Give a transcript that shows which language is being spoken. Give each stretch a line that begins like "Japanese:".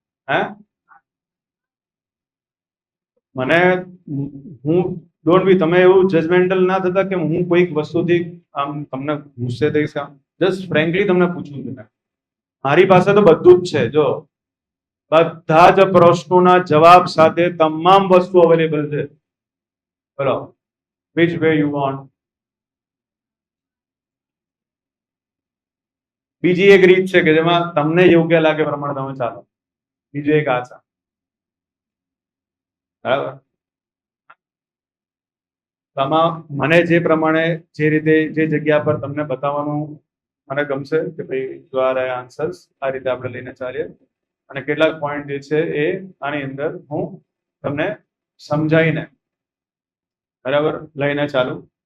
Gujarati: હે, મને હું ડોન્ટ બી, તમે એવું જજમેન્ટલ ના થતા કે હું કોઈક વસ્તુથી આમ તમને ગુસ્સે થઈશ. જસ્ટ ફ્રેન્કલી તમને પૂછું છું. મારી પાસે તો બધું જ છે. જો બધા જ પ્રશ્નોના જવાબ સાથે તમામ વસ્તુ અવેલેબલ છે. બોલો,
English: which way you want?
Gujarati: બીજી એક રીત છે કે જેમાં તમને યોગ્ય લાગે પ્રમાણે તમે ચાલો. બીજું એક આ છે, બરાબર? મને જે પ્રમાણે જે રીતે જે જગ્યા પર તમને બતાવવાનું મને ગમશે કે ભાઈ જો આ રહ્યા આન્સર્સ, આ રીતે આપણે લઈને ચાલીએ અને કેટલાક પોઈન્ટ જે છે એ આની અંદર હું તમને સમજાઈને બરાબર લઈને ચાલુ.